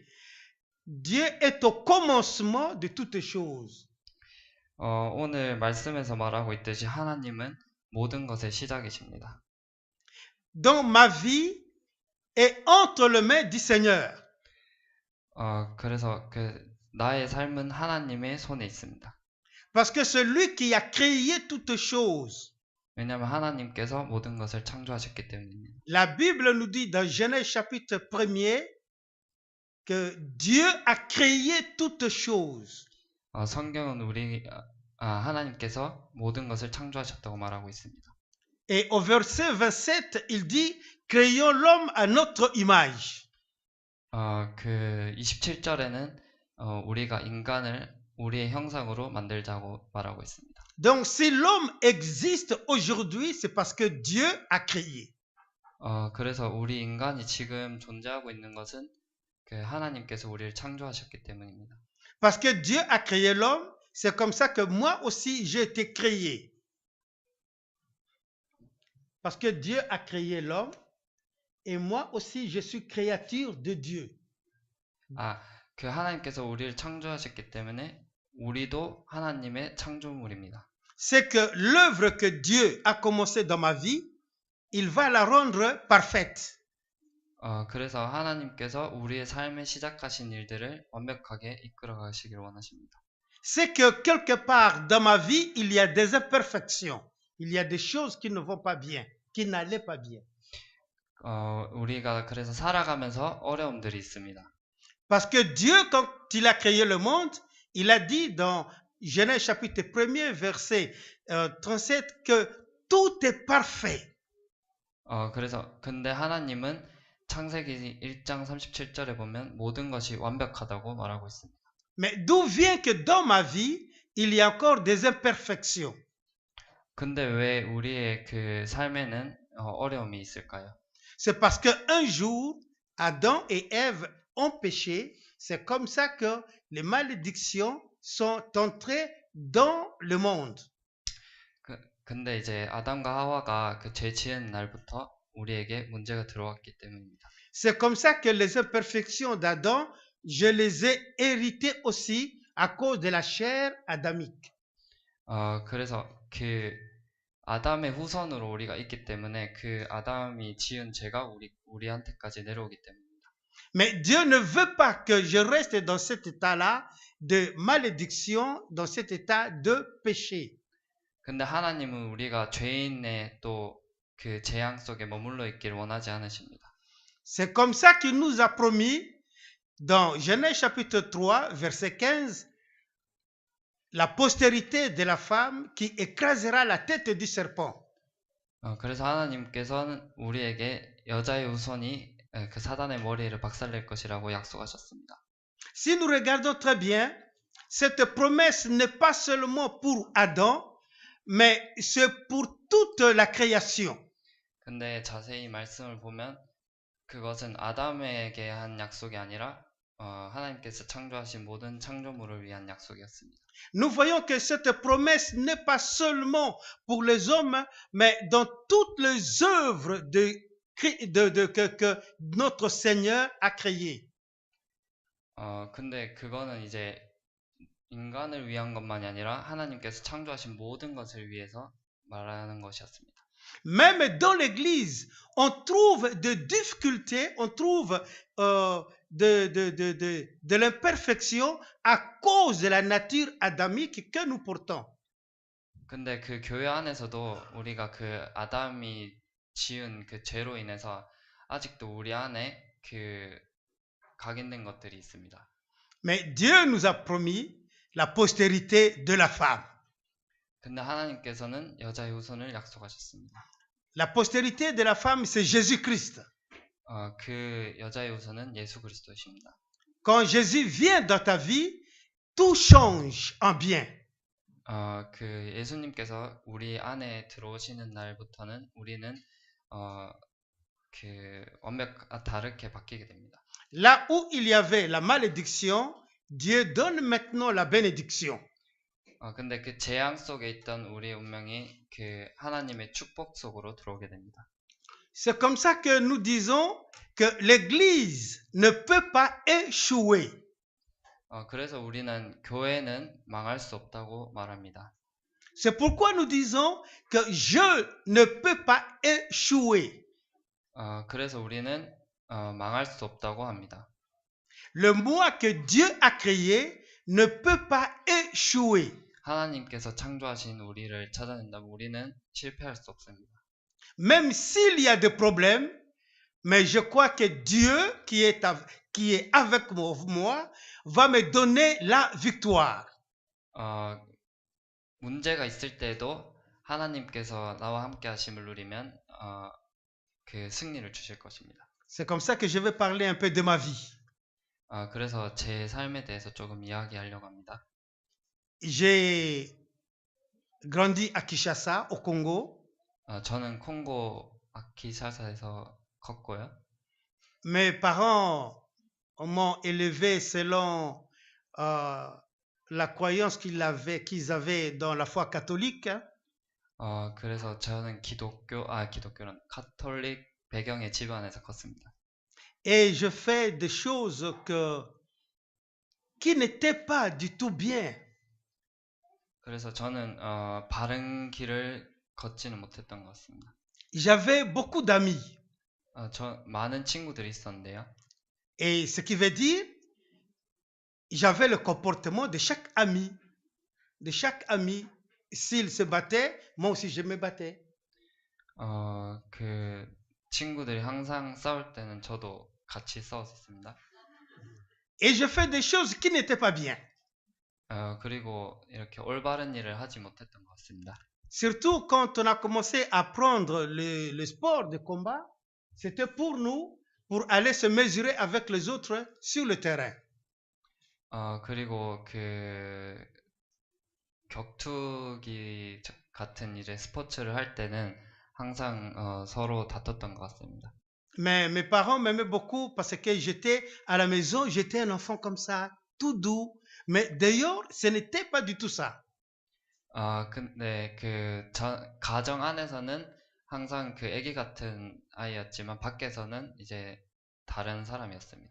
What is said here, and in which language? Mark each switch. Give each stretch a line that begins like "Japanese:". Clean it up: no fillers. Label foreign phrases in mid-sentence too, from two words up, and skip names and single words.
French: Dieu est au commencement de toutes choses.
Korean: 오늘 말씀에서 말하고 있듯이 하나님은 모든 것의 시작이십니다.
French: Dans ma vie est entre les mains du Seigneur.
Korean: 그래서 나의 삶은 하나님의 손에 있습니다.
French: Parce que celui qui a créé toutes choses,
Korean: 왜냐하면 하나님께서 모든 것을 창조하셨기 때문입니다.
French: la Bible nous dit dans Genèse chapitre 1er que Dieu a créé toutes choses.
Korean: 성경은 하나님께서 모든 것을 창조하셨다고 말하고 있습니다.
French: Et au verset 27, il dit, créons l'homme à notre image.
Korean: 그 27절에는 우리가 인간을 우리의 형상으로 만들자고 말하고 있습니다.
French: Donc, si l'homme existe aujourd'hui, c'est parce que Dieu a créé.
Korean: 그래서 우리 인간이 지금 존재하고 있는 것은 그 하나님께서 우리를 창조하셨기 때문입니다.
French: Parce que Dieu a créé l'homme, c'est comme ça que moi aussi j'ai été créé. Parce que Dieu a créé l'homme et moi aussi je suis créature de Dieu.
Korean: 그 하나님께서 우리를 창조하셨기 때문에 우리도 하나님의 창조물입니다.
French: C'est que l'œuvre que Dieu a commencée dans ma vie, il va la rendre parfaite.
Korean: 그래서 하나님께서 우리의 삶에 시작하신 일들을 완벽하게 이끌어 가시길 원하십니다.
French: C'est que quelque part dans ma vie, il y a des imperfections. Il y a des choses qui ne vont pas bien, qui n'allaient pas bien.
Korean: 우리가 그래서 살아가면서 어려움들이 있습니다.
French: Parce que Dieu, quand il a créé le monde, il a dit dans Genèse chapitre 1er, verset 37, que tout est parfait.
Korean: 그래서 근데 하나님은 창세기 1장 37절에 보면 모든 것이 완벽하다고 말하고 있습니다.
French: Mais d'où vient que dans ma vie, il y a encore des imperfections?
Korean: 근데 왜 우리의 그 삶에는 어려움이 있을까요?
French: C'est parce qu'un jour, Adam et Ève ont péché. C'est comme ça que les malédictions sont entrées dans le monde.
Korean: 근데 이제 아담과 하와가 그 죄 지은 날부터 우리에게 문제가 들어왔기 때문입니다.
French: C'est comme ça que les imperfections d'Adam, je les ai héritées aussi à cause de la chair adamique.
Korean: 그래서 그 아담의 후손으로 우리가 있기 때문에 그 아담이 지은 죄가 우리한테까지 내려오기 때문입니다.
French: Mais Dieu ne veut pas que je reste dans cet état-là de malédiction, dans cet état de péché.
Korean: 근데 하나님은 우리가 죄인의 또 그 재앙 속에 머물러 있기를 원하지 않으십니다.
French: C'est comme ça qu'il nous a promis dans Genèse chapitre 3, verset 15, la postérité de la femme qui écrasera la tête du serpent.
Korean: 그래서 하나님께서는 우리에게 여자의 후손이 그 사단의 머리를 박살낼 것이라고 약속하셨습니다.
French: Si nous regardons très bien, cette promesse n'est pas seulement pour Adam, mais c'est pour toute la création.
Korean: 근데 자세히 말씀을 보면 그것은 아담에게 한 약속이 아니라 하나님께서 창조하신 모든 창조물을 위한 약속이었습니다.
French: Nous voyons que cette promesse n'est pas seulement pour les hommes, mais dans toutes les œuvres que notre Seigneur a créées.
Korean: 근데 그거는 이제 인간을 위한 것만이 아니라 하나님께서 창조하신 모든 것을 위해서 말하는 것이었습니다.
French: Même dans l'Église, on trouve des difficultés, on trouve de l'imperfection à cause de la nature adamique que nous portons.
Korean: 근데 그 교회 안에서도 우리가 그 아담이 지은 그 죄로 인해서 아직도 우리 안에 그 각인된 것들이 있습니다.
French: Mais Dieu nous a promis la postérité de la femme.
Korean: 근데 하나님께서는 여자의 후손을 약속하셨습니다.
French: La postérité de la femme, c'est Jésus-Christ.
Korean: 그 여자의 후손은 예수 그리스도이십니다.
French: Quand Jésus vient dans ta vie, tout change en bien.
Korean: 그 예수님께서 우리 안에 들어오시는 날부터는 우리는 그 다르게 바뀌게 됩니다.
French: Là où il y avait la malédiction, Dieu donne maintenant la bénédiction.
Korean: 근데 그 재앙 속에 있던 우리의 운명이 그 하나님의 축복 속으로 들어오게 됩니다.
French: C'est comme ça que nous disons que l'Église ne peut pas échouer.
Korean: 그래서 우리는 교회는 망할 수 없다고 말합니다.
French: C'est pourquoi nous disons que je ne peux pas échouer.
Korean: 그래서 우리는 망할 수 없다고 합니다.
French: Le moi que Dieu a créé ne peut pas échouer.
Korean: 하나님께서 창조하신 우리를 찾아낸다면 우리는 실패할 수 없습니다.
French: Même s'il y a des problèmes, mais je crois que Dieu qui est avec moi va me donner la victoire.
Korean: 문제가 있을 때에도 하나님께서 나와 함께 하심을 누리면 그 승리를 주실 것입니다.
French: C'est comme ça que je vais parler un peu de ma vie.
Korean: 그래서 제 삶에 대해서 조금 이야기하려고 합니다.
French: J'ai grandi à Kinshasa, au Congo.
Korean: 저는 콩고 아키샤사에서 컸고요.
French: Mes parents m'ont élevé selon la croyance qu'ils avaient dans la foi catholique.
Korean: 그래서 저는 기독교는 카톨릭 배경의 집안에서 컸습니다.
French: Et je fais des choses qui n'étaient pas du tout bien.
Korean: 그래서 저는 바른 길을 걷지는 못했던 것 같습니다.
French: J'avais beaucoup d'amis.
Korean: 많은 친구들이 있었는데요.
French: Et ce qui veut dire, j'avais le comportement de chaque ami. De chaque ami, s'il se battait, moi aussi je me battais.
Korean: 그 친구들이 항상 싸울 때는 저도 같이 싸웠었습니다.
French: Et je fais des choses qui n'étaient pas bien.
Korean: 그리고 이렇게 올바른 일을 하지 못했던 것 같습니다.
French: Surtout quand on a commencé à prendre le sport de combat, c'était pour nous, pour aller se mesurer avec les autres sur le terrain.
Korean: 그리고 그 격투기 같은 이제 스포츠를 할 때는 항상 서로 다퉜던 것 같습니다.
French: Mais mes parents m'aimaient beaucoup parce que j'étais à la maison, j'étais un enfant comme ça, tout doux. Mais d'ailleurs, ce n'était pas du tout ça.
Korean: 근데 그 가정 안에서는 항상 그 아기 같은 아이였지만 밖에서는 이제 다른 사람이었습니다.